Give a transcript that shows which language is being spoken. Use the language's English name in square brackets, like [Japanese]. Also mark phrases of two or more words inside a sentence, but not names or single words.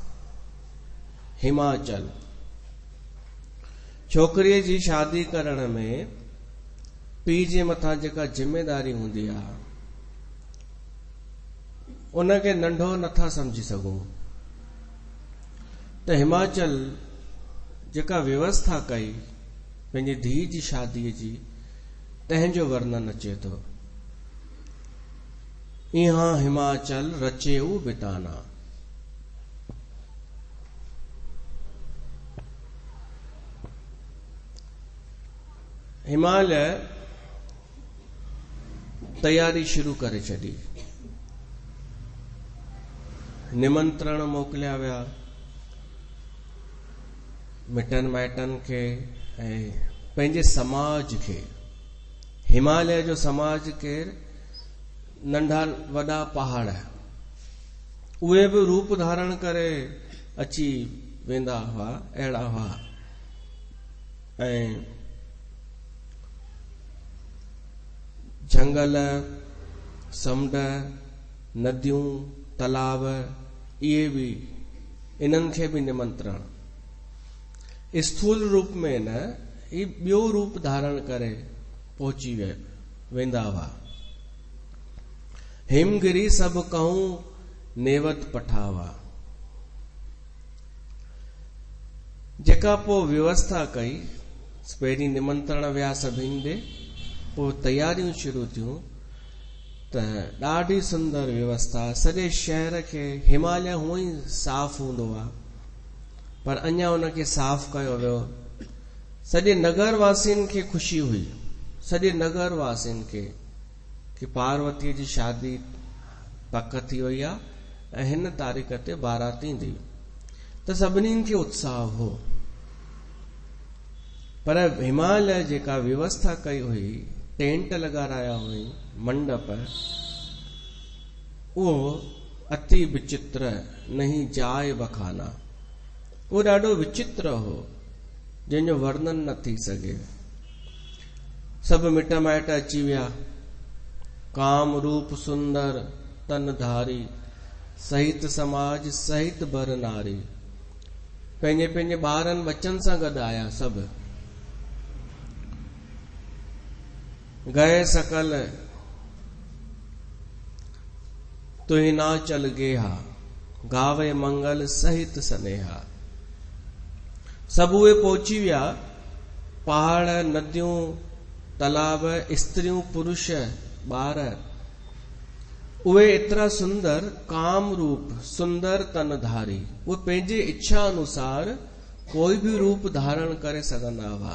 [Sindhi] हिमाचल छोकिरीअ जी शादी करण में पीउ जे मथां जेका जिम्मेदारी हूंदी आहे उनखे नंढो नथा समझी सघूं, त हिमाचल जेका व्यवस्था कई पंहिंजी धीउ जी शादीअ जी, तंहिंजो वर्णन अचे थो। [Awadhi] इहा हिमाचल रचेऊ बिताना। [Sindhi] हिमालय तैयारी शुरू करे छॾी। निमंत्रण मोकिलिया विया मिटन माइटन खे ऐं पंहिंजे समाज खे। हिमालय जो समाज केर नंढा वॾा पहाड़ उहे बि रूप धारण करे अची वेंदा हुआ, अहिड़ा हुआ। ऐं जंगल, समुंड, नदियूं, तालाब इहे बि इन्हनि खे बि निमंत्रण स्थूल रूप में न, ही ॿियो रूप धारण करे पहुची वेंदा हुआ। [Awadhi] हिमगिरी सभु कहूं नेवत पठावा। [Sindhi] जेका पोइ व्यवस्था कई, पहिरीं निमंत्रण विया सभिनि ॾे, पोइ तयारियूं शुरू थियूं त ॾाढी सुंदर व्यवस्था। सॼे शहर खे, हिमालय हूअं ई साफ़ हूंदो आहे पर अञा उनखे साफ़ कयो वियो। सॼे नगर वासियुनि खे ख़ुशी हुई, सॼे नगर वासियुनि खे, कि पार्वतीअ जी शादी पक थी वई आहे ऐं हिन तारीख़ ते बारात ईंदी। त सभिनीनि खे उत्साह हो। पर हिमालय जेका व्यवस्था कई हुई, टेंट लॻाराया हुई, मंडप, [Awadhi] उहो अति विचित्र, नहीं जाए बखाना। [Sindhi] उहो ॾाढो विचित्र हो जंहिंजो वर्णन न थी सघे। सभु मिट माइट अची विया, [Awadhi] काम रूप सुंदर तन धारी, सहित समाज सहित बर नारी। [Sindhi] पंहिंजे पंहिंजे ॿारनि बच्चनि सां गॾु आया सभु। [Awadhi] गए सकल तुहि ना चल गेहा, गावे मंगल सहित सनेहा। [Sindhi] सभु उहे पहुची विया, पहाड़, नदियूं, तालाब, स्त्रियूं, पुरुष, ॿार, उहे एतिरा सुंदर, [Awadhi] काम रूप सुंदर तन धारी। [Sindhi] उहे पंहिंजे इच्छा अनुसार कोई भी रूप धारण करे सघंदा हुआ।